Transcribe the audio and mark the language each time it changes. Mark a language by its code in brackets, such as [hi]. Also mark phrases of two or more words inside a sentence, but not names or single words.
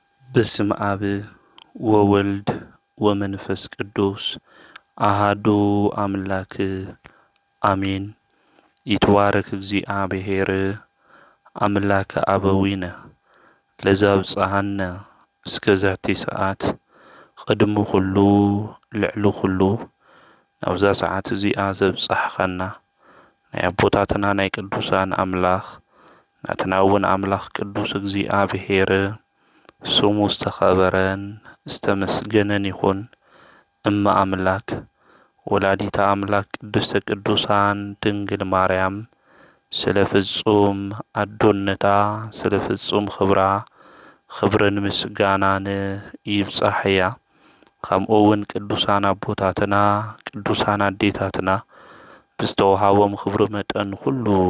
[gez] በስመ አብ ወወልድ ወመንፈስ ቅዱስ አሃዱ አምላክ አሜን። ይትባረክ እግዚአብሔር አምላከ አበዊነ ለዘብጽሐነ እስከ ዛቲ ሰዓት [ti] ቅድሚ ኩሉ ልዕሊ ኩሉ ናብዛ ሰዓት እዚኣ ዘብጽሐኸና ናይ አቦታትና ናይ ቅዱሳን አምላኽ ናትና እውን አምላኽ ቅዱስ እግዚአብሔር ስሙ ዝተኸበረን ዝተመስገነን ይኹን። [gez] እመ አምላክ ወላዲተ አምላክ ቅድስተ ቅዱሳን [ti] ድንግል ማርያም ስለ ፍጹም አዶነታ ስለ ፍጹም ክብራ ክብርን ምስጋናን ይብጻሕ እያ። ከምኡ እውን ቅዱሳን አቦታትና ቅዱሳን አዴታትና ብዝተወሃቦም ክብሪ መጠን ኩሉ